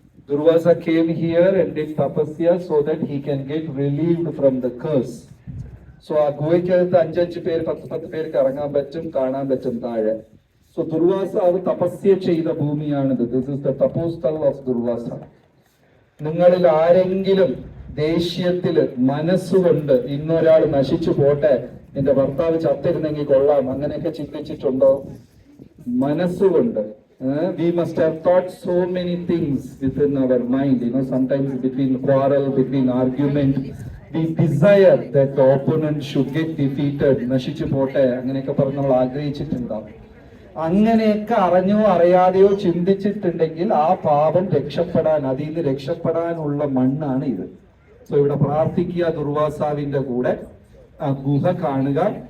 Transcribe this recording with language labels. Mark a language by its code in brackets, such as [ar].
[en] Durvasa came here and did tapasya so that he can get relieved from the curse. [ml] So ആ ഗുഹയ്ക്കകത്ത് 5 പേര് 10 പേർക്ക് ഇറങ്ങാൻ പറ്റും, കാണാൻ പറ്റും താഴെ. സോ ദുർവാസാവ് തപസ്യ ചെയ്ത ഭൂമിയാണിത്. [en] This is the taposthal of Durvasa. [ml] നിങ്ങളിൽ ആരെങ്കിലും ദേഷ്യത്തില് മനസ്സുകൊണ്ട് ഇന്നൊരാൾ നശിച്ചു പോട്ടെ, എന്റെ ഭർത്താവ് ചത്തിരുന്നെങ്കിൽ കൊള്ളാം, അങ്ങനെയൊക്കെ ചിന്തിച്ചിട്ടുണ്ടോ? മനസ്സുകൊണ്ട്. [en] We must have thought so many things within our mind. Sometimes between quarrel, between argument, we desire that the opponent should get defeated. [ml] നശിച്ചു പോട്ടെ അങ്ങനെയൊക്കെ പറഞ്ഞ് നമ്മൾ ആഗ്രഹിച്ചിട്ടുണ്ടാവും. അങ്ങനെയൊക്കെ അറിഞ്ഞോ അറിയാതെയോ ചിന്തിച്ചിട്ടുണ്ടെങ്കിൽ ആ പാപം അതിൽ നിന്ന് രക്ഷപ്പെടാനുള്ള മണ്ണാണ് ഇത്. സോ ഇവിടെ പ്രാർത്ഥിക്കുക, ദുർവാസാവിന്റെ കൂടെ ആ ഗുഹ കാണുക.